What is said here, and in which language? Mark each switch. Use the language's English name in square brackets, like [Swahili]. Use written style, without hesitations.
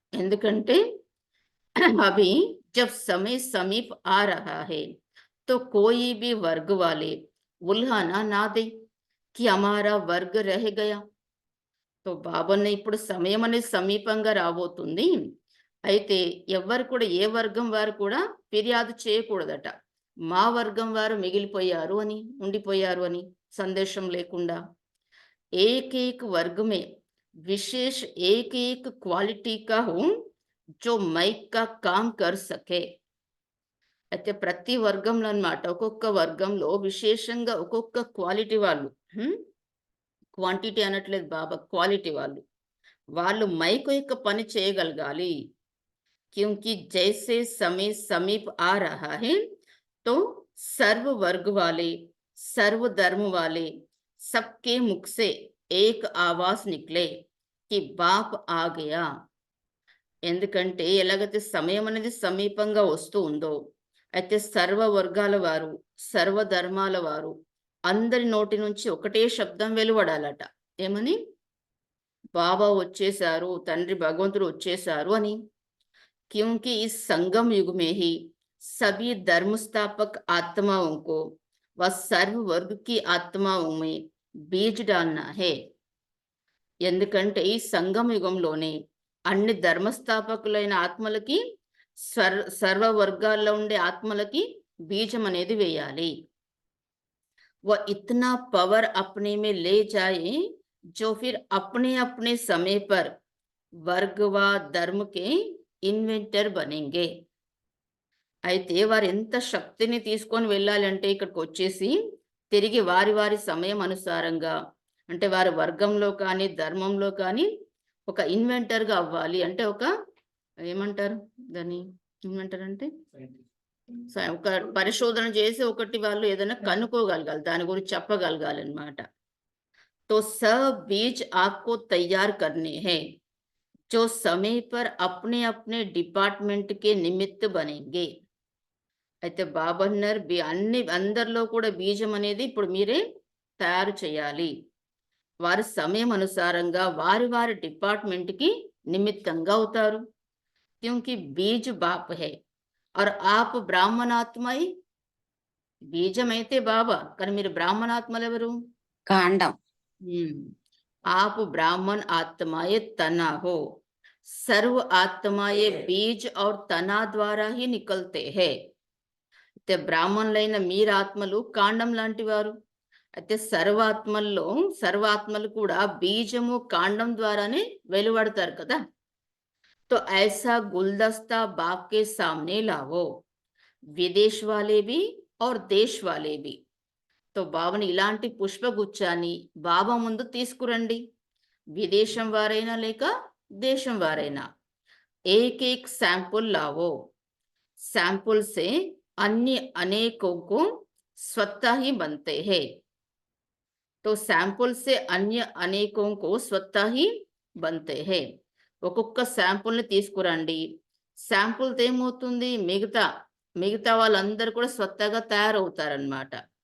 [Telugu] ఎందుకంటే [Hindi] అభి జబ్ समय समीप आ रहा है तो कोई भी वर्ग वाले उल्हाना ना दे कि हमारा वर्ग रह गया। [Telugu] तो బాబాన్న ఇప్పుడు సమయం అనేది సమీపంగా రాబోతుంది। అయితే ఎవరు కూడా, ఏ వర్గం వారు కూడా ఫిర్యాదు చేయకూడదట, మా వర్గం వారు మిగిలిపోయారు అని, ఉండిపోయారు అని సందేశం లేకుండా। [Hindi] एक एक वर्ग में विशेष एक एक क्वालिटी का हो जो माइक का काम कर सके। [Telugu] అయితే ప్రతి వర్గంలో అన్నమాట, ఒక్కొక్క వర్గంలో విశేషంగా ఒక్కొక్క క్వాలిటీ వాళ్ళు, క్వాంటిటీ అనట్లేదు బాబా, క్వాలిటీ వాళ్ళు మైక్ యొక్క పని చేయగలగాలి। [Hindi] क्योंकि जैसे समय समीप आ रहा है तो सर्व वर्ग वाले, सर्व धर्म वाले सबके मुख से एक आवाज निकले कि बाप आ गया। [Telugu] ఎందుకంటే ఎలాగైతే సమయం అనేది సమీపంగా వస్తూ ఉందో, అయితే సర్వ వర్గాల వారు, సర్వ ధర్మాల వారు అందరి నోటి నుంచి ఒకటే శబ్దం వెలువడాలట। ఏమని? బాబా వచ్చేసారు, తండ్రి భగవంతుడు వచ్చేసారు అని। [Hindi] क्योंकि इस संगम युग में ही सभी धर्म स्थापक आत्माओं को व सर्व वर्ग की आत्माओं में बीज डालना है। [Telugu] ఎందుకంటే ఈ సంగమ యుగంలోనే అన్ని ధర్మస్థాపకులైన ఆత్మలకి, సర్వ వర్గాల్లో ఉండే ఆత్మలకి బీజం అనేది వేయాలి। [Hindi] वो इतना पावर अपने में ले जाए जो फिर अपने अपने समय पर वर्ग व धर्म के ఇన్వెంటర్ బనేంగే. [Telugu] అయితే వారు ఎంత శక్తిని తీసుకొని వెళ్ళాలంటే ఇక్కడికి వచ్చేసి తిరిగి వారి వారి సమయం అనుసారంగా అంటే వారి వర్గంలో కానీ ధర్మంలో కానీ ఒక ఇన్వెంటర్గా అవ్వాలి. అంటే ఒక ఏమంటారు దాన్ని, ఇన్వెంటర్ అంటే ఒక పరిశోధన చేసి ఒకటి వాళ్ళు ఏదైనా కనుక్కోగలగాలి, దాని గురించి చెప్పగలగాలి అనమాట. [Hindi] तो सब बीज आपको तैयार करने हैं जो समय पर अपने अपने डिपार्टमेंट के निमित्त बनेंगे. [Telugu] అయితే బాబా అన్నారు అందరిలో కూడా బీజం అనేది ఇప్పుడు మీరే తయారు చేయాలి. వారి సమయం అనుసారంగా వారి వారి డిపార్ట్మెంట్ కి నిమిత్తంగా అవుతారు. [Hindi] क्योंकि बीज बाप है और आप ब्राह्मणात्मय. [Telugu] బీజం అయితే బాబా, కానీ మీరు బ్రాహ్మణాత్మలు ఎవరు? కాండం. [Hindi] आप ब्राह्मण आत्माए तना हो. सर्व आत्माए बीज और तना द्वारा ही निकलते हैं. [Telugu] అయితే బ్రాహ్మణులైన మీరు ఆత్మలు కాండం లాంటి వారు. అయితే సర్వాత్మలు కూడా బీజము కాండం ద్వారానే వెలువడతారు కదా. [Hindi] तो ऐसा गुलदस्ता बाप के सामने लाओ, विदेश वाले भी और देश वाले भी. [Telugu] तो బాబాని ఇలాంటి పుష్పగుచ్చాన్ని బాబా ముందు తీసుకురండి. విదేశం వారైనా లేక దేశం వారైనా. [Hindi] एक एक सैंपल लाओ. सैंपल से अन्य अनेकों को स्वतः ही बनते हैं. तो सैंपल से अन्य अनेकों को स्वतः ही बनते हैं. [Telugu] ఒక్కొక్క శాంపుల్ని తీసుకురండి. శాంపుల్తో ఏమవుతుంది, మిగతా వాళ్ళందరూ కూడా స్వతహాగా తయారవుతారనమాట.